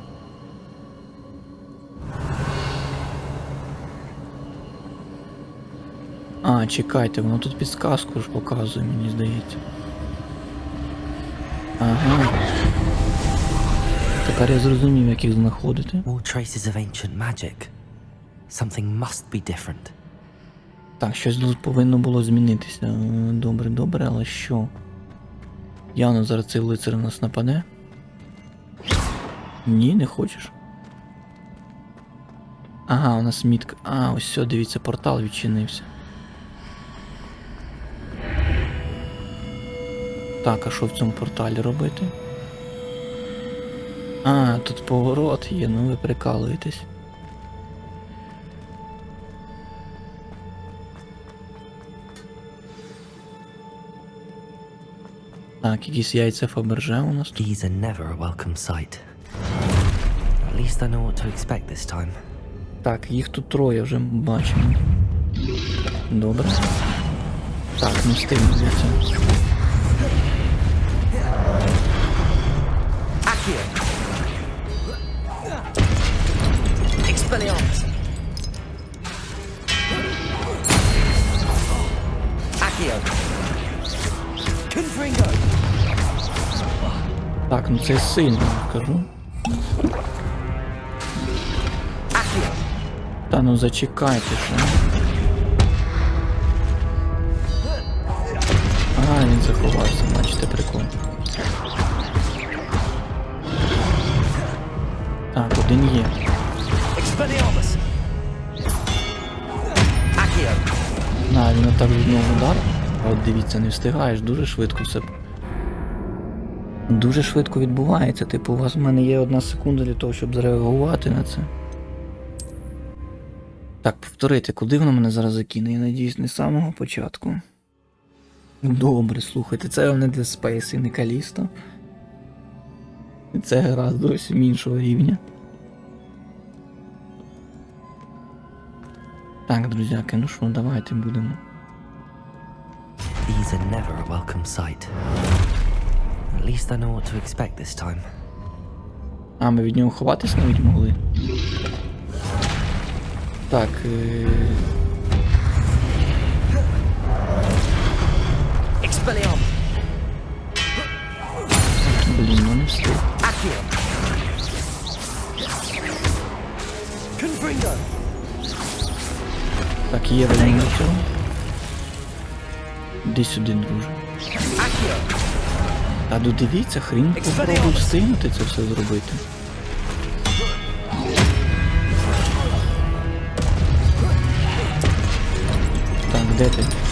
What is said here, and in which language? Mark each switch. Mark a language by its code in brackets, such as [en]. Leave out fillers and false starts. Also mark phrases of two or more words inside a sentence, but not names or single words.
[uk] А, чекайте, воно тут підсказку ж показує, мені здається. Ага. Тепер я зрозумів, як їх знаходити. [en] More traces of ancient magic. Something must be different. [uk] Так, щось тут повинно було змінитися. Добре, добре, але що? Явно зараз цей лицар на нас нападе. Ні, не хочеш? Ага, у нас мітка. А, ось все, дивіться, портал відчинився. Так, а що в цьому порталі робити? А, тут поворот є, ну ви прикалуєтесь. Так, якісь яйця Фаберже у нас тут. [en] These are never a welcome sight. At least I know what to expect this time. [uk] Так, їх тут троє вже бачимо. Добре. Так, не встигну звідси. Accio. Expelliarmus. Accio. Confringo. Так, ну це сильно, кажу. Accio. Та ну зачекайте, що. Ага, він заховався, бачите, прикол. Так, один є. Expelliarmus. Accio. На, він отак від нього удар. А от дивіться, не встигаєш, дуже швидко все. дуже швидко відбувається. Типу, у вас в мене є 1 секунда для того, щоб зреагувати на це. Так, повторити, куди воно мене зараз закине? Я надіюсь, не з самого початку. Добре, слухайте, це вам не для Space і не Калісто. Це гра зовсім іншого рівня. Так, друзяки, ну що, давайте будемо. [en] These are never a welcome sight. At least I know what to expect this time. [uk] А, ми від нього ховатись навіть могли. Так, Expelliarmus! блін, ну не встиг. Accio! Confringo! Так, є варіант цього. Іди сюди, друже. Accio! Та додивіться, хрін попробуй встигнути це все зробити. Так, де ти?